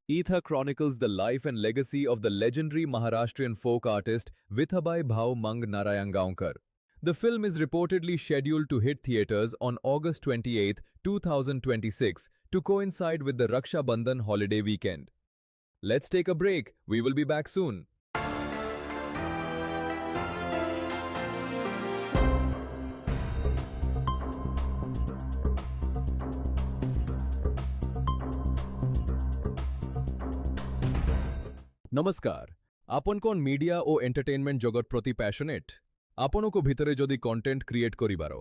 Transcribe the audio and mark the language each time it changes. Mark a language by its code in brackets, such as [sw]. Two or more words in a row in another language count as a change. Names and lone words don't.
[en] Eetha chronicles the life and legacy of the legendary Maharashtrian folk artist Vithabai Bhau Mang Narayangaonkar. The film is reportedly scheduled to hit theaters on August 28, 2026 to coincide with the Raksha Bandhan holiday weekend. Let's take a break. We will be back soon. [or] ନମସ୍କାର ଆପଣ କଣ ମିଡିଆ ଓ ଏଣ୍ଟରଟେନମେଣ୍ଟ ଜଗତ ପ୍ରତି ପ୍ୟାସନେଟ ଆପଣଙ୍କ ଭିତରେ ଯଦି [en] content create [or] କରିବାର